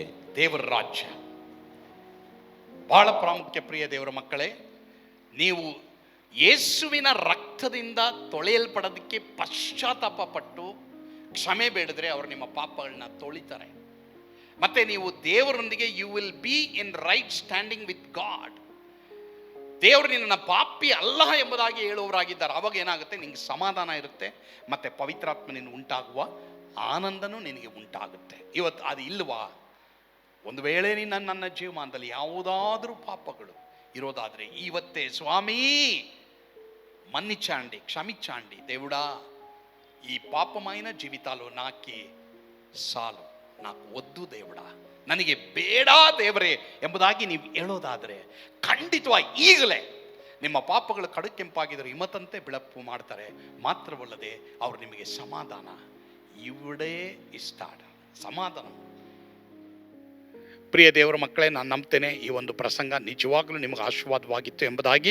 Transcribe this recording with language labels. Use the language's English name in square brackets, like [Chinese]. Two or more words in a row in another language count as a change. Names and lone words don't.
[Kannada] ದೇವರ ರಾಜ್ಯ ಬಹಳ ಪ್ರಾಮುಖ್ಯ. ಪ್ರಿಯ ದೇವರ ಮಕ್ಕಳೇ, ನೀವು ಯೇಸುವಿನ ರಕ್ತದಿಂದ ತೊಳೆಯಲ್ಪಡೋದಕ್ಕೆ ಪಶ್ಚಾತ್ತಾಪ ಪಟ್ಟು ಕ್ಷಮೆ ಬೇಡಿದ್ರೆ ಅವರು ನಿಮ್ಮ ಪಾಪಗಳನ್ನ ತೊಳಿತಾರೆ. ಮತ್ತೆ ನೀವು ದೇವರೊಂದಿಗೆ [English] you will be in right standing with God. [Kannada] ದೇವರು ನಿನ್ನ ಪಾಪಿ ಅಲ್ಲ ಎಂಬುದಾಗಿ ಹೇಳುವವರಾಗಿದ್ದಾರೆ. ಅವಾಗ ಏನಾಗುತ್ತೆ? ನಿನಗೆ ಸಮಾಧಾನ ಇರುತ್ತೆ, ಮತ್ತೆ ಪವಿತ್ರಾತ್ಮನಿಂದ ಉಂಟಾಗುವ ಆನಂದನೂ ನಿನಗೆ ಉಂಟಾಗುತ್ತೆ. ಇವತ್ತು ಅದು ಇಲ್ವಾ? ಒಂದು ವೇಳೆ ನನ್ನ ಜೀವಮಾನದಲ್ಲಿ ಯಾವುದಾದ್ರೂ ಪಾಪಗಳು ಇರೋದಾದರೆ ಇವತ್ತೇ ಸ್ವಾಮಿ [Telugu] మన్నించండి, క్షమించండి దేవుడా, ఈ పాపమైన జీవితాలు నాకి [Kannada] ಸಾಲು, [Telugu] నాకు వద్దు దేవుడా, [Kannada] ನನಗೆ ಬೇಡ ದೇವರೇ ಎಂಬುದಾಗಿ ನೀವು ಹೇಳೋದಾದರೆ ಖಂಡಿತವಾಗಿ ಈಗಲೇ ನಿಮ್ಮ ಪಾಪಗಳು ಕಡುಕೆಂಪಾಗಿದ್ದರೆ ಹಿಮತಂತೆ ಬೆಳಪು ಮಾಡ್ತಾರೆ. ಮಾತ್ರವಲ್ಲದೆ ಅವರು ನಿಮಗೆ ಸಮಾಧಾನ ಇವಡೇ ಇಷ್ಟ ಸಮಾಧಾನ. ಪ್ರಿಯ ದೇವರ ಮಕ್ಕಳೇ, ನಾನು ನಂಬ್ತೇನೆ ಈ ಒಂದು ಪ್ರಸಂಗ ನಿಜವಾಗಲೂ ನಿಮಗೆ ಆಶೀರ್ವಾದವಾಗಿತ್ತು ಎಂಬುದಾಗಿ.